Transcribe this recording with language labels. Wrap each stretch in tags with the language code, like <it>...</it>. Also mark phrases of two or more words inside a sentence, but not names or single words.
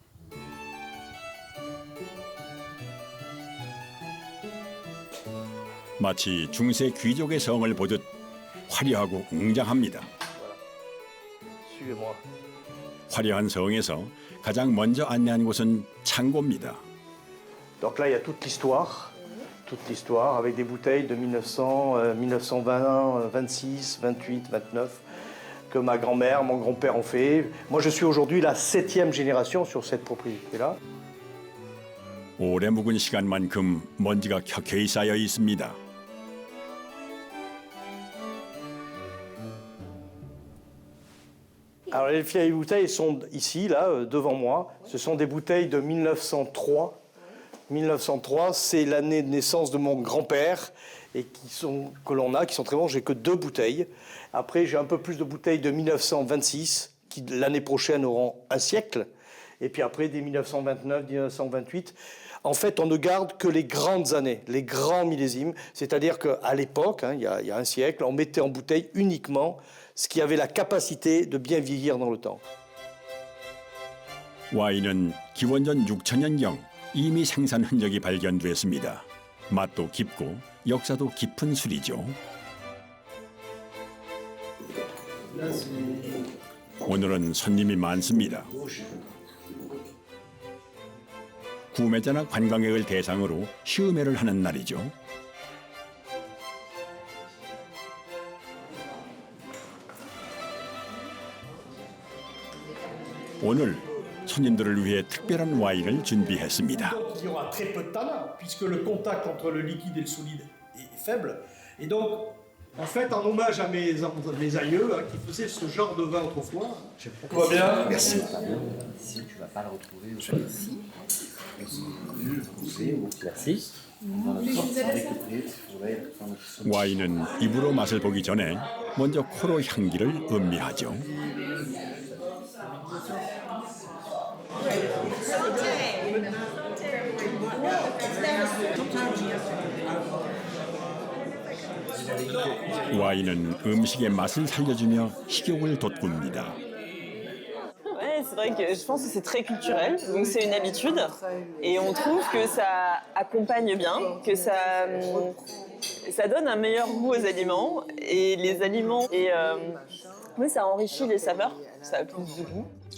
<ko>마치 중세 귀족의 성을 보듯 화려하고 웅장합니다. 화려한 성에서 가장 먼저 안내한 곳은 창고입니다.</ko> <fr>Donc là, il y a toute l'histoire avec des bouteilles de 1900, 1920, 26, 28, 29 que ma grand-mère, mon grand-père ont fait. Moi, je suis aujourd'hui la 7e génération sur cette propriété-là.</fr> <ko>오래 묵은 시간만큼 먼지가 켜켜이 쌓여 있습니다.</ko> <fr>Alors les vieilles bouteilles sont ici, là, devant moi. Ce sont des bouteilles de 1903. 1903, c'est l'année de naissance de mon grand-père et que l'on a, qui sont très bons. J'ai que 2 bouteilles. Après, j'ai un peu plus de bouteilles de 1926 qui, l'année prochaine, auront un siècle. Et puis après, des 1929, 1928. En fait, on ne garde que les grandes années, les grands millésimes. C'est-à-dire qu'à l'époque, il y a un siècle, on mettait en bouteille uniquement ce qui avait la capacité de bien vieillir dans le temps.</fr> <ko>와인은 기원전 6000년경 이미 생산 흔적이 발견됐습니다. 맛도 깊고 역사도 깊은 술이죠. 오늘은 손님이 많습니다. 구매자나 관광객을 대상으로 시음회를 하는 날이죠. 오늘 손님들을 위해 특별한 와인을 준비했습니다.</ko> <fr>Il y aura très peu de tanin, puisque le contact entre le liquide et le solide est faible. Et donc, en fait, en hommage à mes aïeux qui faisaient ce genre de vin autrefois. Tout va bien? Merci. Si tu vas pas le retrouver ici. Merci.</fr> <ko>와인은 입으로 맛을 보기 전에 먼저 코로 향기를 음미하죠. 와인은 음식의 맛을 살려주며 식욕을 돋굽니다.</ko> <fr>Ouais, c'est vrai que je pense que c'est très culturel, donc c'est une habitude. Et on trouve que ça accompagne bien, que ça donne un meilleur goût aux aliments. Et les aliments, oui, ça enrichit les saveurs, ça a plus de goût.</fr>